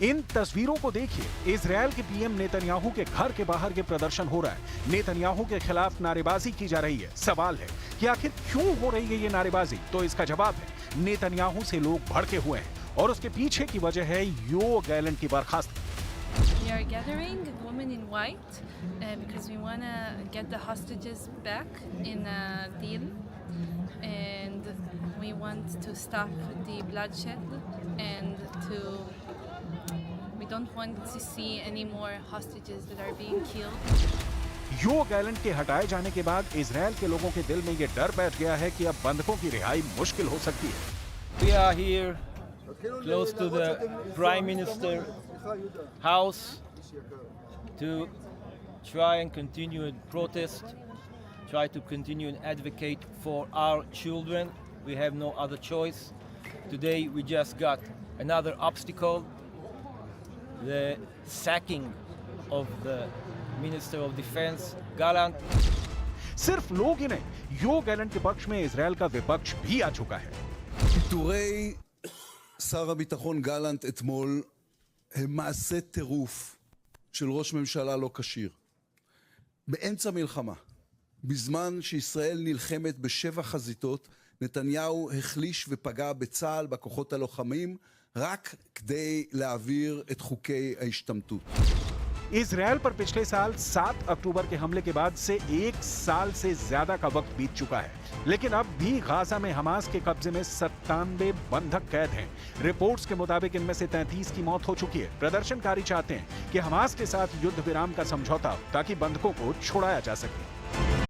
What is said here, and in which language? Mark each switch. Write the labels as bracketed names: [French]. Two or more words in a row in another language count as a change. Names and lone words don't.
[Hindi] इन तस्वीरों को देखिए। इजराइल के पीएम नेतन्याहू के घर के बाहर ये प्रदर्शन हो रहा है। नेतन्याहू के खिलाफ नारेबाजी की जा रही है। सवाल है कि आखिर क्यों हो रही है ये नारेबाजी? तो इसका जवाब है नेतन्याहू से लोग भड़के हुए हैं और उसके पीछे की वजह है योव गैलेंट की बर्खास्तगी। [English] We are gathering women in white because we want to get the hostages back in a deal, and we want to stop the bloodshed, and we don't want to see any more hostages that are being killed. [Hindi] योव गैलेंट के हटाए जाने के बाद इजराइल के लोगों के दिल में ये डर बैठ गया है कि अब बंधकों की रिहाई मुश्किल हो सकती है। [English] We are here close to the Prime Minister house to try and continue and protest, try to continue and advocate for our children. We have no other choice. Today we just got another obstacle, the sacking of the Minister of Defense, Gallant. [Hindi] सिर्फ लोग ही नहीं, योव गैलेंट के पक्ष में इजराइल का विपक्ष भी आ चुका है। [Hebrew] פיטורי שר הביטחון גלנט אתמול הם מעשה טירוף של ראש ממשלה לא כשיר. באמצע מלחמה, בזמן שישראל נלחמת ב7 חזיתות, נתניהו החליש ופגע בצה"ל, בכוחות הלוחמים, רק כדי להעביר את חוקי ההשתמטות. [Hindi] इजराइल पर पिछले साल 7 अक्टूबर के हमले के बाद से 1 साल से ज्यादा का वक्त बीत चुका है, लेकिन अब भी गाजा में हमास के कब्जे में 97 बंधक कैद हैं। रिपोर्ट्स के मुताबिक इनमें से 33 की मौत हो चुकी है। प्रदर्शनकारी चाहते हैं कि हमास के साथ युद्ध विराम का समझौता हो ताकि बंधकों को छुड़ाया जा सके।